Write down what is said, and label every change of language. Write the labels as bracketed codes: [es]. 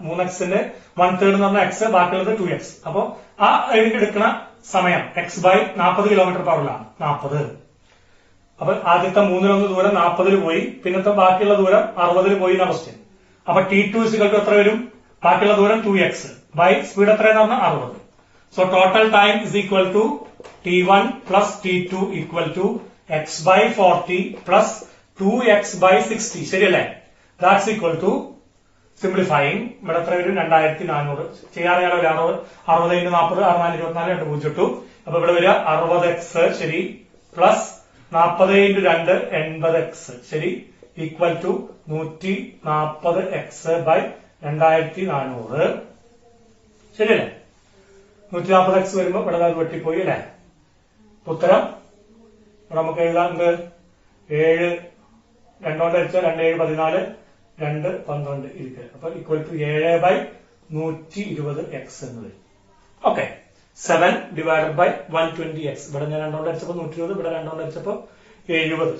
[ml] 3x-ന്റെ 1/3 എന്ന് പറഞ്ഞാൽ x, ബാക്കിയുള്ളത് 2x. അപ്പൊ ആ എടുക്കുന്ന സമയം x by 40 km/h 40. അപ്പൊ ആദ്യത്തെ 1/3 ദൂരം 40 പോയി, പിന്നത്തെ ബാക്കിയുള്ള ദൂരം 60 പോയി എന്ന ക്വസ്റ്റ്യൻ. അപ്പൊ t2 എത്ര വരും? ബാക്കിയുള്ള ദൂരം 2x ബൈ സ്പീഡ് എത്രയെന്ന് പറഞ്ഞാൽ 60. [en] So total time is equal to t1 plus t2 equal to x by 40 plus 2x by 60. [ml] ശരിയല്ലേ? [en] That's equal to simplifying [ml] ഇവിടെ എത്ര വരും? [en] 2400. [ml] ചെയ്യാറിയാലോ 60 × 40 6424 2 അപ്പൊ ഇവിടെ വരിക 60x ശരി പ്ലസ് 40 × 2 80x ശരി ഈക്വൽ ടു 140x by 2400. ശരിയല്ലേ? 140x വരുമ്പോ ഇവിടെ അത് വെട്ടിപ്പോയി അല്ലെ. ഉത്തരം നമുക്ക് എഴുതാം. 7 2 കൊണ്ട് അടിച്ചാൽ 2 7 14 2 12 ഇരിക്കുക. അപ്പൊ ഈക്വൽ ടു 7/120x എന്ന് വരും. [en] Okay, 7 divided by 120x. [ml] ഇവിടെ ഞാൻ 2 കൊണ്ട് അടിച്ചപ്പോ 120, ഇവിടെ 2 കൊണ്ട് അടിച്ചപ്പോ 70.